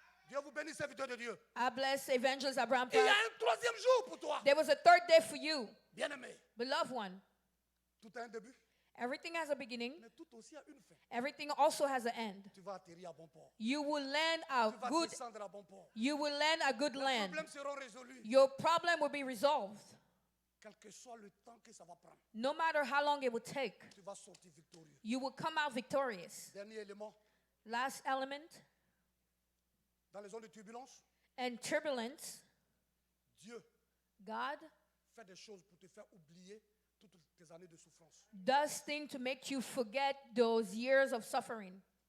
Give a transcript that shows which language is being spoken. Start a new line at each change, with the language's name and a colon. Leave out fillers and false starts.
French: Dieu vous bénisse, serviteur de Dieu.
English: I bless Evangelist Abraham.
French: Il y a un troisième jour pour toi.
English: There was a third day for you,
French: Bien-aimé,
English: beloved one.
French: Tout a un début,
English: Everything has a beginning.
French: mais tout aussi a une fin.
English: Everything also has an end.
French: Tu vas atterrir à bon port.
English: You will land a
French: Tu vas
English: good.
French: descendre à bon port.
English: You will land a good
French: Les
English: land.
French: problèmes seront résolus.
English: Your problem will be resolved.
French: Quel que soit le temps que ça va prendre,
English: No matter how long it will take,
French: tu vas sortir victorieux.
English: you will come out victorious.
French: Dernier élément,
English: Last element,
French: dans les zones de turbulence,
English: and turbulence,
French: Dieu
English: God
French: fait des choses pour te faire oublier toutes tes années de souffrance.
English: does things to make you forget those years of suffering.